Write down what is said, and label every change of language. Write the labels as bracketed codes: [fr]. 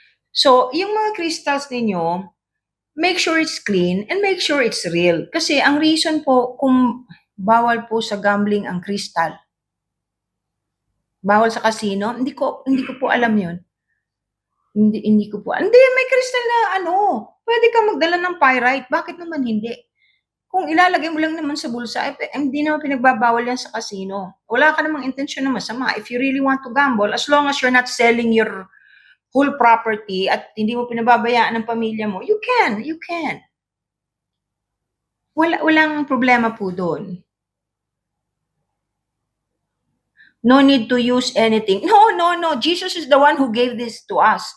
[en] So, [tl] yung mga crystals ninyo, [en] make sure it's clean and make sure it's real. [tl] Kasi ang reason po kung bawal po sa gambling ang crystal, bawal sa casino, hindi ko po alam yun. Hindi ko po. Hindi, may crystal na pwede kang magdala ng pyrite. Bakit naman hindi? Kung ilalagay mo lang naman sa bulsa, hindi naman pinagbabawal yan sa casino. Wala ka namang intensyon na masama. [en] If you really want to gamble, as long as you're not selling your whole property [tl] at hindi mo pinababayaan ng pamilya mo, [en] you can. [tl] Walang problema po doon. [en] No need to use anything. No. Jesus is the one who gave this to us.